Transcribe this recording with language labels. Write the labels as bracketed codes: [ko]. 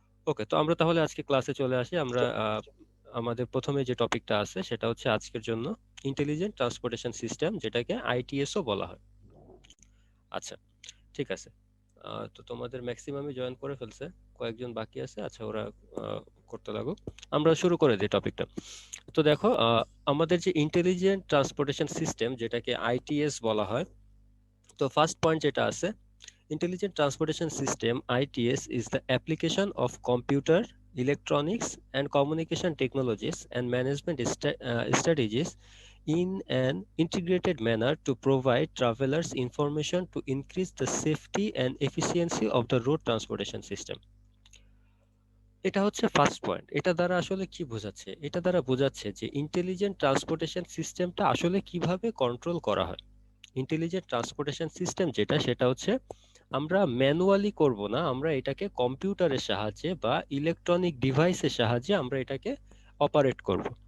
[bn] ওকে, তো আমরা তাহলে আজকে ক্লাসে চলে আসি। আমরা আমাদের প্রথমে যে টপিকটা আছে সেটা হচ্ছে আজকের জন্য ইন্টেলিজেন্ট ট্রান্সপোর্টেশন সিস্টেম, যেটাকে আইটিএসও বলা হয়। আচ্ছা, ঠিক আছে। তো তোমাদের ম্যাক্সিমামই জয়েন করে ফেলছে, কয়েকজন বাকি আছে। আচ্ছা, ওরা আহ, করতে লাগুক, আমরা শুরু করে দিই টপিকটা। তো দেখো, আমাদের যে ইন্টেলিজেন্ট ট্রান্সপোর্টেশন সিস্টেম যেটাকে আইটিএস বলা হয়, তো ফার্স্ট পয়েন্ট যেটা আছে, [en] Intelligent Transportation System (ITS) is the application of computer, electronics, and communication technologies and management strategies in an integrated manner to provide travelers information to increase the safety and efficiency of the road transportation system. [bn] এটা হচ্ছে first point. এটা দ্বারা আসলে কি বোঝাচ্ছে? এটা দ্বারা বোঝাচ্ছে যে ইন্টেলিজেন্ট ট্রান্সপোর্টেশন সিস্টেমটা আসলে কিভাবে কন্ট্রোল করা হয়। ইন্টেলিজেন্ট ট্রান্সপোর্টেশন সিস্টেম যেটা, সেটা হচ্ছে আমরা ম্যানুয়ালি করব না, আমরা এটাকে কম্পিউটারের সাহায্যে বা ইলেকট্রনিক ডিভাইসের সাহায্যে আমরা এটাকে অপারেট করব।